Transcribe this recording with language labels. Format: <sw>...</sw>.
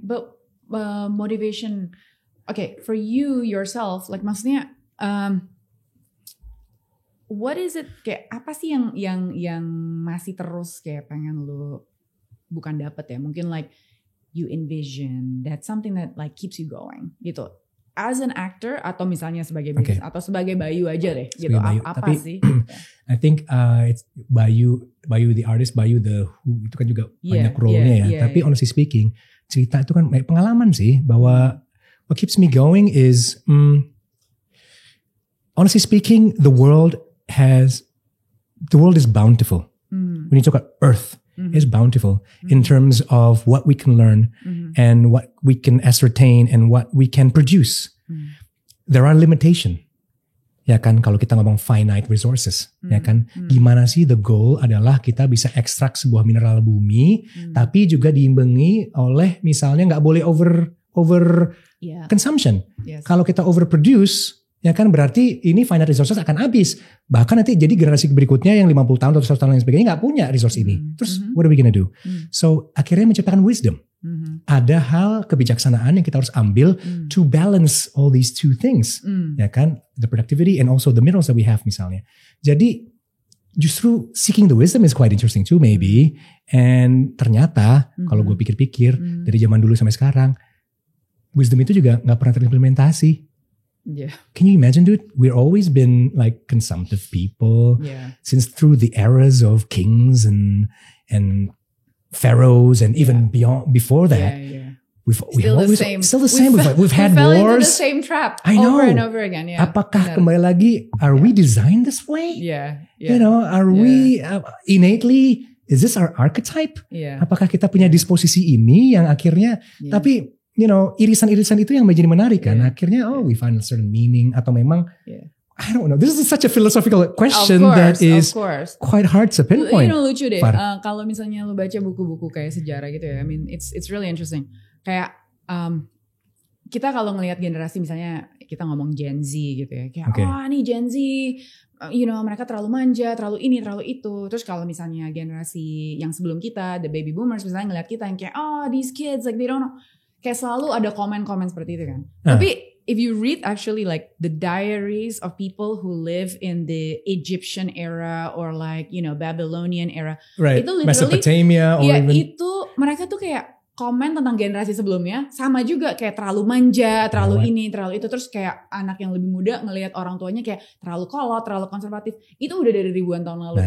<en>But motivation, for you yourself, like</en> <id>maksudnya,</id> <en>what is it?</en> <id>Kayak apa sih yang masih terus kayak pengen lu bukan dapet ya?</id> <en>Mungkin like you envision that something that like keeps you going</en> <id>gitu.</id> <en>As an actor</en> <id>atau misalnya sebagai bisnis atau sebagai Bayu aja deh gitu. Apa tapi, sih?</id> <en>I think it's Bayu the artist, Bayu the who,</en> <id>itu kan juga banyak role-nya ya. Tapi</id> <en>honestly speaking,</en> <id>cerita itu kan pengalaman sih, bahwa</id> <en>what keeps me going is honestly speaking, the world is bountiful. When you talk about Earth, is bountiful in terms of what we can learn and what we can ascertain and what we can produce. There are limitations.</en> <id>Ya kan, kalau kita ngomong finite resources, ya kan, gimana sih</id> <en>the goal</en> <id>adalah kita bisa ekstrak sebuah mineral bumi, tapi juga diimbangi oleh misalnya nggak boleh over consumption. Kalau kita overproduce, ya kan berarti ini finite resources akan habis. Bahkan nanti jadi generasi berikutnya yang 50 tahun atau 100 tahun dan sebagainya gak punya resource ini.</id> <en>Terus what are we gonna do?</en> <id>So akhirnya menciptakan wisdom. Ada hal kebijaksanaan yang kita harus ambil</id> <en>to balance all these two things.</en> <id>Ya kan?</id> <en>The productivity and also the minerals that we have</en> <id>misalnya. Jadi justru</id> <en>seeking the wisdom is quite interesting too maybe. And</en> <id>ternyata kalau gue pikir-pikir dari zaman dulu sampai sekarang, wisdom itu juga gak pernah terimplementasi.</id> <en>Yeah. Can you imagine, dude? We've always been like consumptive people since through the eras of kings and pharaohs and even beyond before that. We've always still the same. We've had fell wars. Into the same trap. I know. Over and over again. Yeah.</en> <id>Apakah kembali lagi?</id> <en>Are we designed this way? Yeah. You know, are we innately? Is this our archetype? Yeah.</en> <id>Apakah kita punya disposisi ini yang akhirnya? Tapi you know, irisan-irisan itu yang menjadi menarik kan. Akhirnya,</id> <en>we find a certain meaning</en> <id>atau memang,</id> <en>I don't know. This is such a philosophical question that is quite hard to pinpoint. You know,</en> <id>lucu deh. Kalau misalnya lu baca buku-buku kayak sejarah gitu ya,</id> <en>I mean, it's really interesting.</en> <id>Kayak kita kalau ngelihat generasi misalnya kita ngomong Gen Z gitu ya, kayak nih Gen Z,</id> <en>you know,</en> <id>mereka terlalu manja, terlalu ini, terlalu itu. Terus kalau misalnya generasi yang sebelum kita,</id> <en>the baby boomers</en> <id>misalnya ngelihat kita yang kayak,</id> <en>these kids like they don't know.</en> <id>Kayak selalu ada komen-komen seperti itu kan. Tapi</id> <en>if you read actually like the diaries of people who live in the Egyptian era or like, you know, Babylonian era. Right.</en> <id>Itu literally.</id> <en>Mesopotamia. Or even,</en> <id>itu mereka tuh kayak komen tentang generasi sebelumnya. Sama juga kayak terlalu manja, terlalu ini, terlalu itu. Terus kayak anak yang lebih muda ngelihat orang tuanya kayak terlalu kolot, terlalu konservatif. Itu udah dari ribuan tahun lalu.</id>